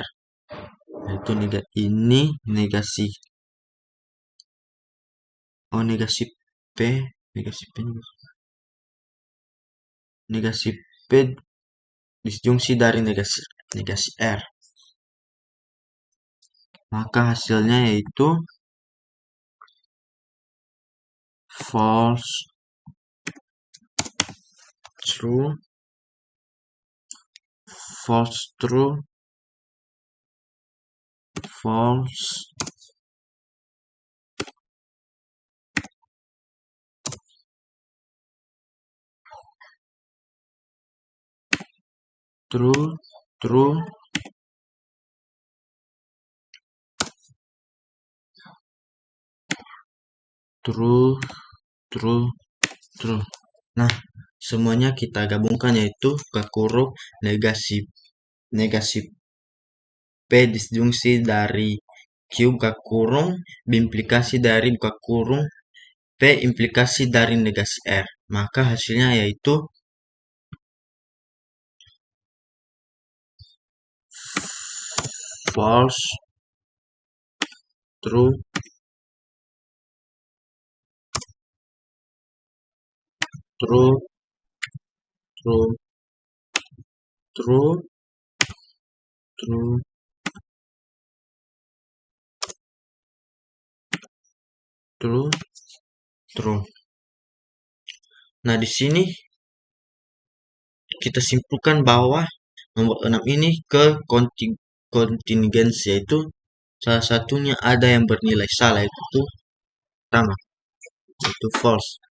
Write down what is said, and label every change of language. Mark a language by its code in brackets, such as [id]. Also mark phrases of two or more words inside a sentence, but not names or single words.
[id] Yaitu ini negasi negasi P, negasi P, negasi P disjungsi dari negasi R. Maka hasilnya yaitu [en] false, true, false, true, false, true, true, true, true, true. [id] Nah, semuanya kita gabungkan yaitu buka kurung negasi P disjungsi dari Q buka kurung bimplikasi dari buka kurung P implikasi dari negasi R. Maka hasilnya yaitu [en] false, true, true, true, true, true, true, true. [id] Nah, di sini kita simpulkan bahwa nomor 6 ini ke kontingensi, yaitu salah satunya ada yang bernilai salah, yaitu pertama, yaitu false.